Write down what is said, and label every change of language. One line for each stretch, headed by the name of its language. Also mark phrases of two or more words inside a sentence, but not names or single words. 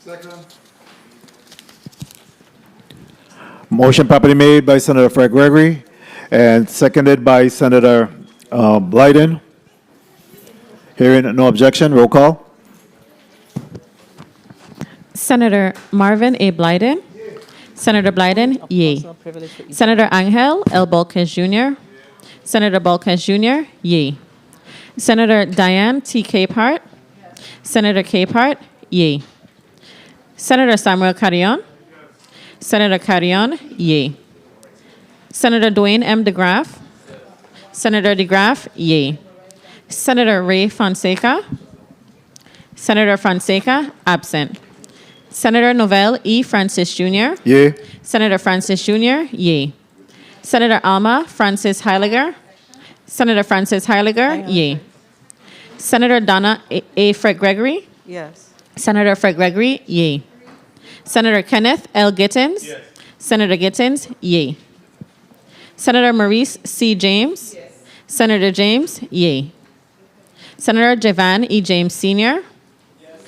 English: Motion properly made by Senator Fred Gregory and seconded by Senator Blyden. Hearing no objection, roll call. Senator Marvin A. Blyden. Senator Blyden, yea. Senator Angel L. Bolkes Jr. Senator Bolkes Jr., yea. Senator Diane T. Capehart. Senator Capehart, yea. Senator Samuel Carrion. Senator Carrion, yea. Senator Dwayne M. DeGraff. Senator DeGraff, yea. Senator Ray Fonseca. Senator Fonseca, absent. Senator Novell E. Francis Jr. Yea. Senator Francis Jr., yea. Senator Alma Francis Heiliger. Senator Francis Heiliger, yea. Senator Donna A. Fred Gregory. Yes. Senator Fred Gregory, yea. Senator Kenneth L. Gittins. Yes. Senator Gittins, yea. Senator Maurice C. James. Yes. Senator James, yea. Senator Judge E. James Sr. Yes.